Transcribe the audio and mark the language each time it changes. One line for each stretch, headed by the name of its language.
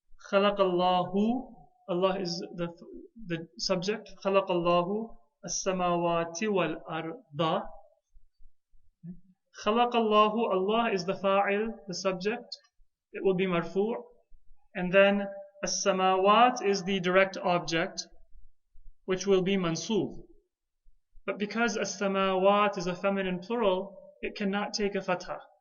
Arabic: خلق الله,
English: Allah is the subject.
Arabic: خلق الله السماوات والأرض. خلق الله,
English: Allah is the fa'il, the subject. It will be marfu'. And then السماوات is the direct object, which will be mansub. But because السماوات is a feminine plural, it cannot take a fatha.